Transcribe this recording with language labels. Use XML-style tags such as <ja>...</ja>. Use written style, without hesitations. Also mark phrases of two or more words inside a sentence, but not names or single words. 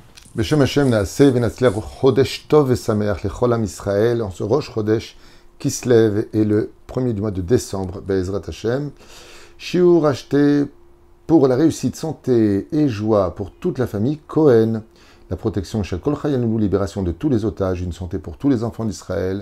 <he>בשם השם נעשה ונצליח חודש טוב ושמח לכל עם ישראל,</he> <fr>en ce Rosh Chodesh qui se lève et le premier du mois de décembre,</fr> <he>בעזרת השם.</he> <fr>Shiur acheté pour la réussite, santé et joie pour toute la famille Cohen. La protection</fr> <he>של כל חיינו,</he> <fr>libération de tous les otages, une santé pour tous les enfants d'Israël.</fr>